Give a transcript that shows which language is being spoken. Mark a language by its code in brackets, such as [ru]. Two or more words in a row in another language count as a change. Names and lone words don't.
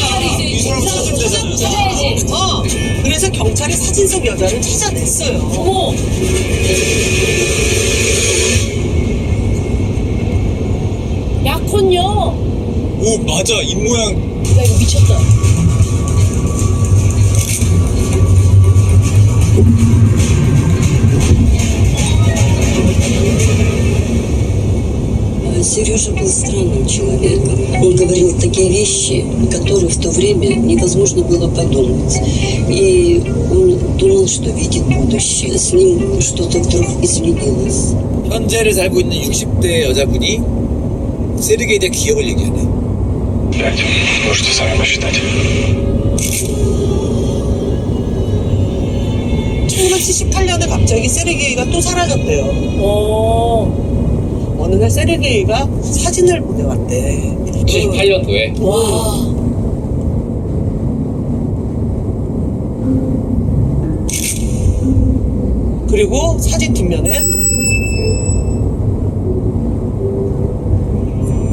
[ko] 이 사람 찾아야지. 그래서 경찰이 사진 속 여자를 찾아냈어요. 어머. 약혼녀. 오 맞아 입모양. 야 이거 미쳤다. [ru] Сережа был странным человеком. Он говорил такие вещи, которые в то время невозможно было подумать. И он думал, что видит будущее. С ним что-то вдруг изменилось. [ko] 현재를 살고 있는 60대 여자분이 세르게이에 대한 기억을 얘기하네. 5. [ru] Можете сами посчитать. [ko] 1978년에 갑자기 세르게이가 또 사라졌대요. 어느 날 세르게이가 사진을 보내왔대. 78년도에. 와. 그리고 사진 뒷면에 난 괜찮아.